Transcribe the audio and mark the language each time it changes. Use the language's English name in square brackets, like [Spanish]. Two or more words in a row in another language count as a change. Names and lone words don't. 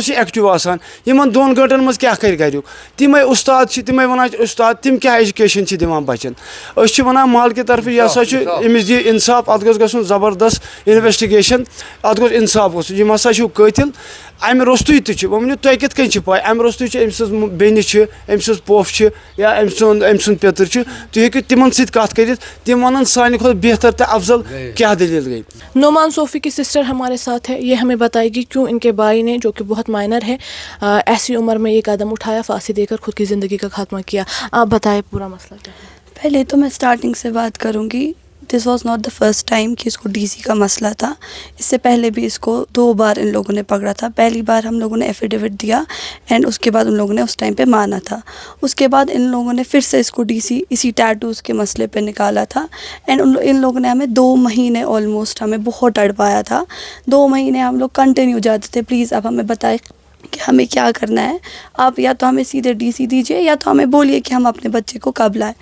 [Kashmiri] یہِ ایکٹِو آسان یِمن 2 گٲنٛٹن منٛز کیٛاہ کرِ گریُک تِمے اُستاد چھِ تِمے ونان اُستاد تِم کیٛاہ ایجوکیشن چھِ دِوان بچن أسۍ چھِ ونان محلہٕ کہِ طرفہٕ یہِ ہسا چھُ أمِس دِ اِنصاف اَتھ گوٚژھ گژھُن زبردست اِنویسٹِگیشن اَتھ گوٚژھ اِنصاف گژھُن یِم ہسا چھِو قٲتِل امہِ روٚستُے تہِ چھُ وۄنۍ ؤنِو تۄہہِ کِتھ کٔنۍ چھِ پاے امہِ روٚستُے چھِ أمۍ سٕنٛز بیٚنہِ چھِ أمۍ سٕنٛز پۄپھ چھِ یا أمۍ سُنٛد پیٚتٕر چھُ تُہۍ ہیٚکِو تِمن سۭتۍ کتھ کٔرِتھ تِم ونن سانہِ کھۄتہٕ بہتر تہٕ افضل کیٛاہ دٔلیٖل گٔے [Urdu] نعمان صوفی کی سسٹر ہمارے ساتھ ہے یہ ہمیں بتائے گی کیوں ان کے بھائی نے جو کہ بہت مائنر ہے ایسی عمر میں یہ قدم اٹھایا پھانسی دے کر خود کی زندگی کا خاتمہ کیا آپ بتائیں پورا مسئلہ کیا ہے پہلے تو میں اسٹارٹنگ سے بات کروں گی [English] this was not the first time [Urdu] کہ اس کو ڈی سی کا مسئلہ تھا اس سے پہلے بھی اس کو 2 بار ان لوگوں نے پکڑا تھا پہلی بار ہم لوگوں نے ایفیڈیوٹ دیا اینڈ اس کے بعد ان لوگوں نے اس ٹائم پہ مانا تھا اس کے بعد ان لوگوں نے پھر سے اس کو ڈی سی اسی ٹیٹوز کے مسئلے پہ نکالا تھا اینڈ ان لوگوں نے ہمیں 2 مہینے آلموسٹ ہمیں بہت تڑپایا تھا 2 مہینے ہم لوگ کنٹینیو جاتے تھے پلیز اب ہمیں بتائے کہ ہمیں کیا کرنا ہے, آپ یا تو ہمیں سیدھے DC دیجیے یا تو ہمیں بولیے کہ ہم اپنے بچے کو کب لائیں.